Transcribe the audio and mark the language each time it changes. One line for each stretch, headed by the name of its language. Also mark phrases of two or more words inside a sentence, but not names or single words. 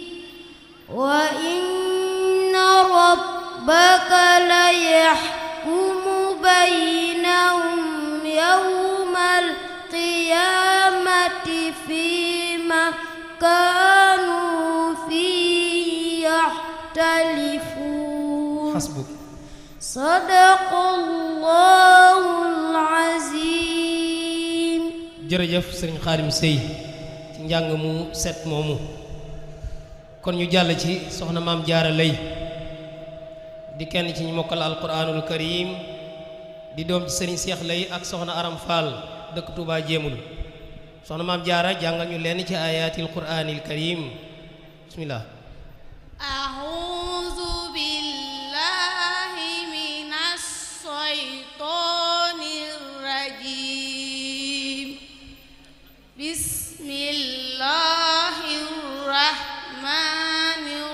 Arabic: وإن ربك ليحكم بينهم يوم القيامة فيما كانوا فيه يختلفون حسبك صدق الله العظيم.
Wolof: jërëjëf sëriñ Xaadim Sey ci njàng mu set moomu kon ñu jàll ci soxna maam jaara lay di kenn ci ñu mokkal
Arabic: القرآن الكريم
Wolof: di doom ci sëriñ Seex lay ak soxna aram Fall dëkk Touba jéemul soxna maam jaara jàngal ñu lenn ci
Arabic: آيات القرآن الكريم
Wolof: bismillah.
Arabic: أعوذ بالله من الشيطان الرجيم بسم الله الرحمن